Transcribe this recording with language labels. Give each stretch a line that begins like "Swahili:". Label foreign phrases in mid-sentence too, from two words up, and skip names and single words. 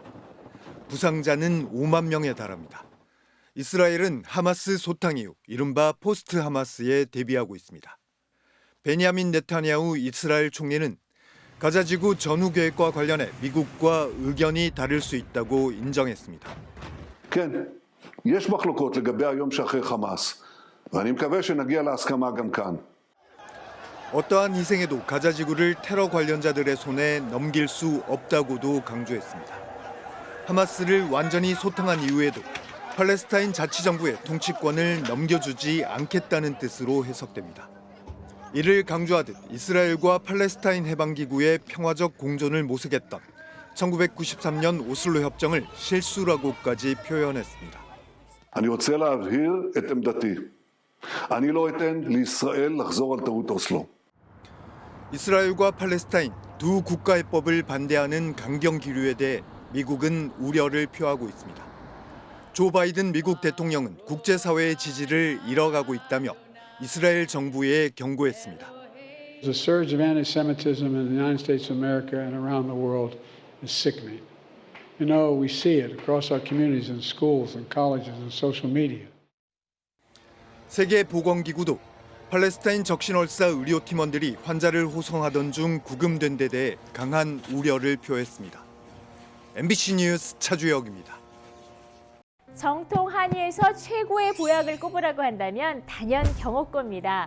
Korean: 부상자는 5만 명에 달합니다. 이스라엘은 하마스 소탕 이후 이른바 포스트 하마스에 대비하고 있습니다. 베냐민 네타냐후 이스라엘 총리는 가자 지구 전후 계획과 관련해 미국과 의견이 다를 수 있다고 인정했습니다.
Hebrew: כן, יש מחלוקות לגבי היום שאחרי חמאס, ואני מקווה שנגיע להסכמה גם כאן.
Korean: 어떠한 희생에도 가자 지구를 테러 관련자들의 손에 넘길 수 없다고도 강조했습니다. 하마스를 완전히 소탕한 이후에도 팔레스타인 자치정부의 통치권을 넘겨주지 않겠다는 뜻으로 해석됩니다. 이를 강조하듯 이스라엘과 팔레스타인 해방기구의 평화적 공존을 모색했던 1993년 오슬로 협정을 실수라고까지 표현했습니다.
Hebrew: אני רוצה להבהיר את עמדתי. אני לא אתן לישראל לחזור על טעות אוסלו.
Korean: 이스라엘과 팔레스타인 두 국가해법을 반대하는 강경 기류에 대해 미국은 우려를 표하고 있습니다. 조 바이든 미국 대통령은 국제사회의 지지를 잃어가고 있다며 이스라엘 정부에 경고했습니다.
English: The surge of anti-Semitism in the United States of America and around the world is sickening. You know, we see it across our communities and schools and colleges and social media.
Korean: 세계보건기구도 팔레스타인 적신월사 의료팀원들이 환자를 호송하던 중 구금된 데 대해 강한 우려를 표했습니다. MBC 뉴스 차주혁입니다. 정통 한의에서 최고의 보약을 꼽으라고 한다면 단연 경옥고입니다.